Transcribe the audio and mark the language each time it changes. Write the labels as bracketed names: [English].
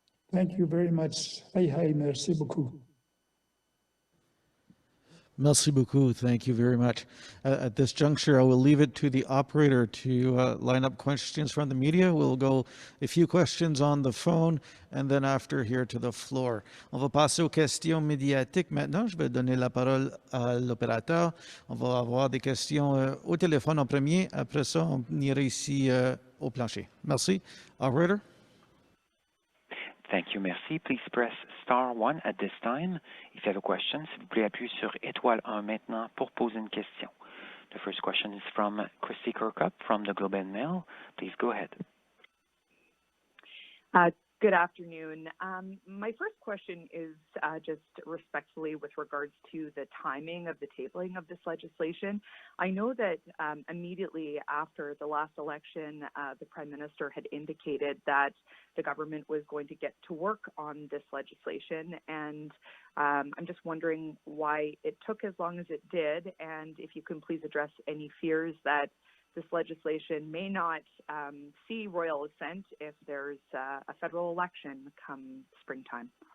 [English] Thank you very much. Hai, [French] merci beaucoup. Merci beaucoup. [English] Thank you very much. At this juncture, I will leave it to the operator to line up questions from the media. We'll go a few questions on the phone and then after here to the floor. [French] On va passer aux questions médiatiques maintenant. Je vais donner la parole à l'opérateur. On va avoir des questions au téléphone en premier. Après ça, on ira ici au plancher. Merci. Operator. [English] Thank you, merci. Please press star 1 at this time. If you have a question, [French] s'il vous plaît, appuyez sur étoile 1 maintenant pour poser une question. [English] The first question is from Christy Kirkup from the Globe and Mail. Please go ahead. Good afternoon. My first question is just respectfully with regards to the timing of the tabling of this legislation. I know that immediately after the last election, the Prime Minister had indicated that the government was going to get to work on this legislation, and I'm just wondering why it took as long as it did, and if you can please address any fears that this legislation may not see royal assent if there's a federal election come springtime.